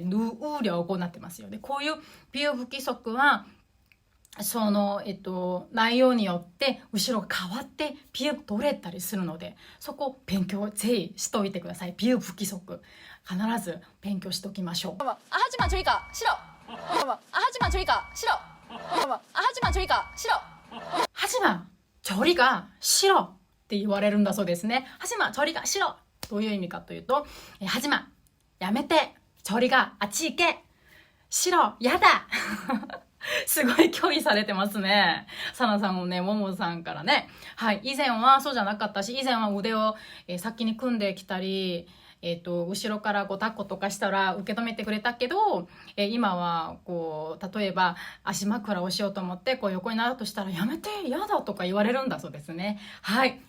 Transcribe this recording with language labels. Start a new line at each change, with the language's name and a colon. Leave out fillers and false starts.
Japanese: ぬうりょごになってますよね。こういうピュー不規則はその、内容によって後ろが変わってピュー取れたりするので、そこを勉強ぜひしといてください。ピュー不規則必ず勉強しておきましょう。
Korean: 하지마 저리가 싫어 하지마 저리가 싫어 하지마 저리가 싫어
Japanese: はじまちょりがしろって言われるんだそうですね。はじまちょりがしろ、どういう意味かというと、はじまやめて、ちょりがあっち行け、しろやだすごい拒否されてますね。サナさんもね、ももさんからね。はい。以前はそうじゃなかったし、以前は腕を、先に組んできたり、後ろからこう抱っことかしたら受け止めてくれたけど、今はこう、例えば足枕をしようと思ってこう横になろうとしたらやめて、やだとか言われるんだそうですね。はい。